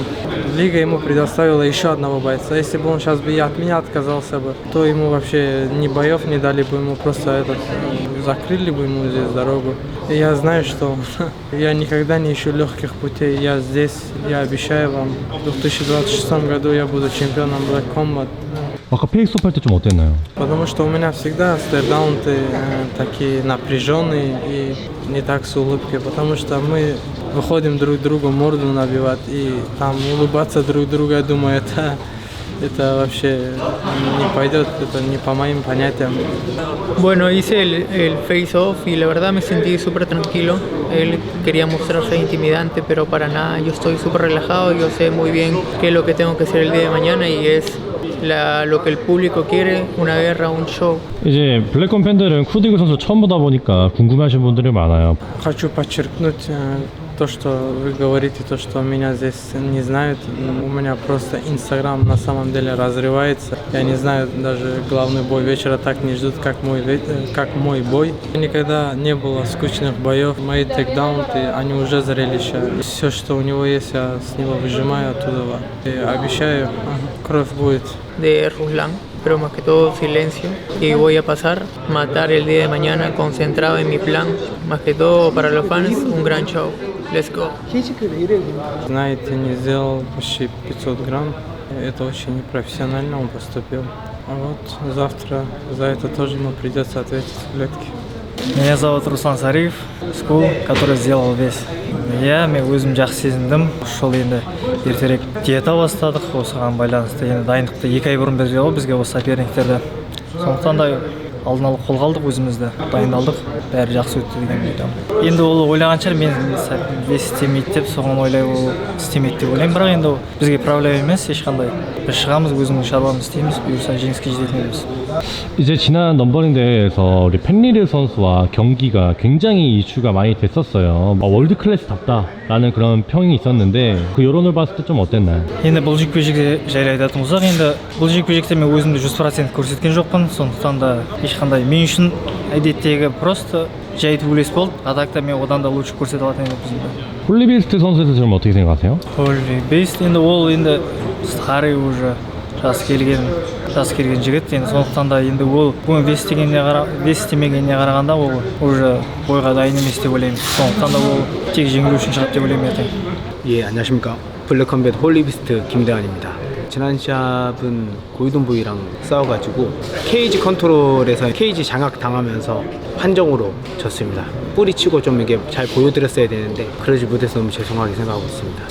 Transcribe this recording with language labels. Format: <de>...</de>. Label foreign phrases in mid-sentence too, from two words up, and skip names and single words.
<ru>Лига ему предоставила еще одного бойца. Если бы он сейчас бы и от меня отказался бы, то ему вообще ни боев не дали бы, ему просто закрыли бы ему здесь дорогу. И я знаю, что я никогда не ищу легких путей. Я здесь, я обещаю вам, в 2026 году я буду чемпионом Black Combat.</ru> <ko>아까 페이스오프 할 때 좀 어땠나요?</ko> <ru>Потому что у меня всегда стейрдаунты такие напряженные и не так с улыбкой, потому что мы выходим друг другу морду набивать и там улыбаться друг другу, я думаю, это вообще не пойдет, это не по моим понятиям.</ru> <es>Bueno, hice el face-off y la verdad me sentí súper tranquilo. Él quería mostrarse intimidante, pero para nada. Yo estoy súper relajado, yo sé muy bien qué es lo que tengo que hacer el día de mañana y es lo que el público quiere, una guerra, un show.</es> <ko>이제 블랙컴 팬들은 쿠디그 선수 처음 보다 보니까 궁금해하시는 분들이 많아요.</ko> <ru>Хочу подчеркнуть то, что вы говорите, то, что меня здесь не знают. У меня просто Инстаграм на самом деле разрывается. Я не знаю, даже главный бой вечера так не ждут, как мой бой. Никогда не было скучных боев. Мои тейкдауны, они уже зрелища. Все, что у него есть, я с него выжимаю оттуда. И обещаю, кровь будет.</ru> <es>De Ruslan, pero más que todo silencio. Y voy a pasar, matar el día de mañana, concentrado en mi plan. Más que todo para los fans, un gran show.</es> <en>Let's go.</en> <ru>Знаете, не сделал почти 500 грамм. Это очень непрофессионально он поступил. А вот завтра за это тоже ему придется ответить в клетке. Меня зовут Руслан Сариев, Скул, который сделал вес.</ru> <kk>Мен өзім жақсы сезіндім. Ушыл енді ертерек диета бастадық, осыған байланысты енді дайындықты 2 ай бұрын берген ғой бізге осы соперниктерді. Сондықтан да алдын ала қолға алдық, өзімізді дайындалдық, бәрі жақсы өтті деген айтамын. Енді ол ойлаған шығар, мен вес істемейді деп, соған ойлай ол істемейді деп ойлаймын, бірақ енді бізге проблема емес, ешқандай. Біз шығамыз, өзіміздің шаруамызды істейміз, бұйырса жеңіске жететініміз.</kk> <ko>이제 지난 넘버링 대회에서 우리 펜리르 선수와 경기가 굉장히 이슈가 많이 됐었어요. 월드 클래스답다라는 그런 평이 있었는데 그 여론을 봤을 때 좀 어땠나요?</ko> <kk>Енді бұл жекпе-жекте жайлы айтатын болсақ, енді бұл жекпе-жекте мен өзімді 100% көрсеткен жоқпын, сондықтан да ешқандай мен үшін әдеттегі просто жай төбелес болды. Атакта мен одан да лучше көрсете алатын едім.</kk> <ko>홀리비스트 선수에 대해서 좀 어떻게 생각하세요?</ko> <kk>Бейст енді ол енді</kk> <ru>старый уже</ru> <kk>жасы келген жігіт, енді сондықтан да енді ол бүгін вес істемегеніне қарағанда ол уже бойға дайын емес деп ойлаймын. сондықтан да ол тек жеңілу үшін шығады деп ойлаймын ертең.</kk> <ko>예, 안녕하십니까. 블랙컴뱃 홀리비스트 김대환입니다. 지난 시합은 고이돈 부이랑 싸워가지고 케이지 컨트롤에서 케이지 장악 당하면서 판정으로 졌습니다. 뿌리치고 좀 이게 잘 보여드렸어야 되는데 그러지 못해서 너무 죄송하게 생각하고 있습니다.</ko>